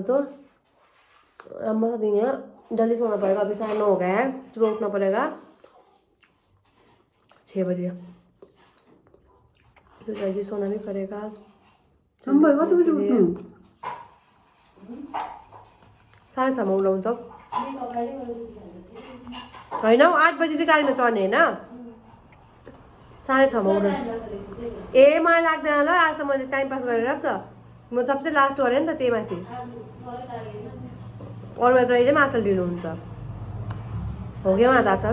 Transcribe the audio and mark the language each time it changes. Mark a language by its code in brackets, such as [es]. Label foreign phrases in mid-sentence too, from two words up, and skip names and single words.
[hi] तो लंबा सा दिन है, जल्दी सोना पड़ेगा। अभी 9:30 हो गया है, सुबह उठना पड़ेगा 6 बजे, तो जल्दी सोना भी पड़ेगा। [ne] 6:30 में उठाउँछ होइन हौ, 8 बजी चाहिँ गाडीमा चढ्ने होइन, 6:30 में उठाउनु। ए मलाई लाग्दैन ल, आज त मैले [en] time pass [ne] गरेर त म सबसे लास्ट गरेँ नि त त्यही माथि। अरूमा जहिले पनि आचल ढिलो हुन्छ, हो क्या उहाँ त आचल?